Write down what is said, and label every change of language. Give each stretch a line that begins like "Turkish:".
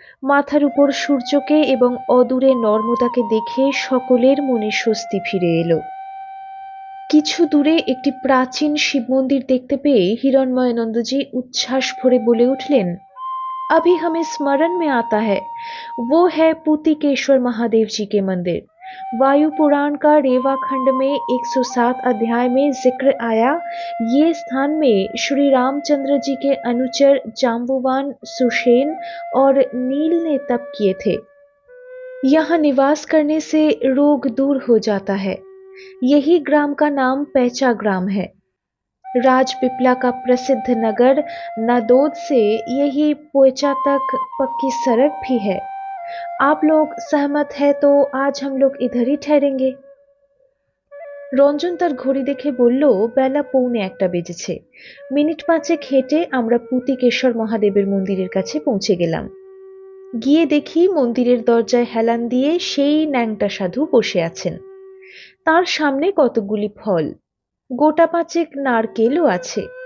Bangla: মাথার উপর সূর্যকে এবং অদূরে নর্মদাকে দেখে সকলের মনে স্বস্তি ফিরে এলো। কিছু দূরে একটি প্রাচীন শিব মন্দির দেখতে পেয়ে হিরণ্ময়ানন্দজি উচ্ছ্বাস ভরে বলে উঠলেন,
Hindi: अभी हमें स्मरण में आता है, वो है पूतिकेश्वर महादेव जी के मंदिर। वायु पुराण का रेवा खंड में 107 अध्याय में जिक्र आया, ये स्थान में श्री रामचंद्र जी के अनुचर जाम्बुवान सुषेण और नील ने तप किए थे। यहाँ निवास करने से रोग दूर हो जाता है। यही ग्राम का नाम पैचा ग्राम है। राजपिपला का प्रसिद्ध नगर नादौद से यही पोएचा तक पक्की सड़क भी है। आप लोग सहमत है तो आज हम लोग इधर ही ठहरेंगे।
Bangla: রঞ্জন তার ঘড়ি দেখে বলল, বেলা 1:45 বেজেছে। মিনিট 5 হেঁটে আমরা পুতিকেশ্বর মহাদেবের মন্দিরের কাছে পৌঁছে গেলাম। গিয়ে দেখি মন্দিরের দরজায় হেলান দিয়ে সেই ন্যাংটা সাধু বসে আছেন। তার সামনে কতকগুলি ফল, গোটা 5 নারকেলও আছে।